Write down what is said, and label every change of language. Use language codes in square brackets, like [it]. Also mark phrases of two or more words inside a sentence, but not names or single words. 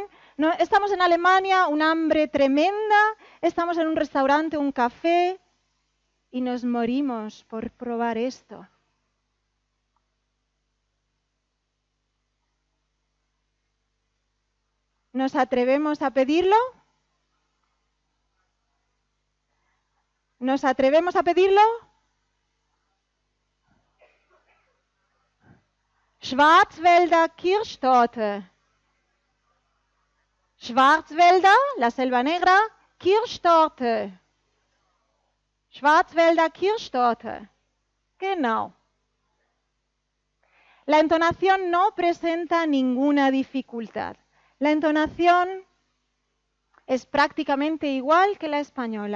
[es] No, estamos en Alemania, un hambre tremenda, estamos en un restaurante, un café, y nos morimos por probar esto. ¿Nos atrevemos a pedirlo? ¿Nos atrevemos a pedirlo? [de] Schwarzwälder Kirschtorte. [es] Schwarzwälder, la selva negra, Kirschtorte. [de] Schwarzwälder Kirschtorte. [es] Genau. La entonación no presenta ninguna dificultad. La entonación es prácticamente igual que la española.